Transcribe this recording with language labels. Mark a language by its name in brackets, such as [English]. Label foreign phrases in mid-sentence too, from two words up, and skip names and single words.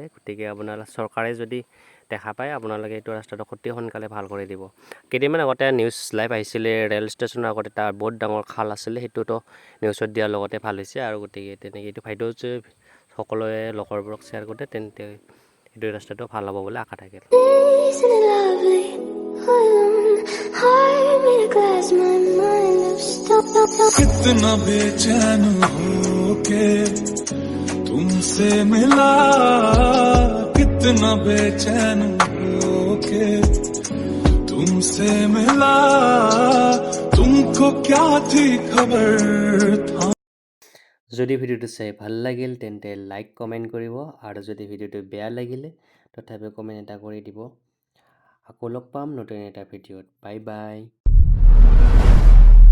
[Assamese] গতিকে আপোনালোকে চৰকাৰে যদি দেখা পায়, আপোনালোকে এইটো ৰাস্তাটো অতি সোনকালে ভাল কৰি দিব। কেইদিনমান আগতে নিউজ লাইভ আহিছিলে, ৰেল ষ্টেচনৰ আগতে এটা বহুত ডাঙৰ খাল আছিলে, সেইটোতো নিউজত দিয়াৰ লগতে ভাল হৈছে। আৰু গতিকে তেনেকৈ এইটো ভিডিঅ' যে সকলোৱে লগৰবোৰক শ্বেয়াৰ কৰোঁতে তেন্তে এইটো ৰাস্তাটো ভাল হ'ব বুলি আশা থাকিল। [Hindi] कितना बेचैन होके तुमसे मिला, कितना बेचैन होके तुमसे मिला, तुमको क्या थी खबर था। [Assamese] যদি ভিডিঅ'টো চাই ভাল লাগিল তেন্তে [English] like comment [Assamese] কৰিব, আৰু যদি ভিডিঅ'টো বেয়া লাগিলে তথাপিও কমেণ্ট এটা কৰি দিব। আকৌ লগ পাম নতুন এটা ভিডিঅ'ত। বাই বাই।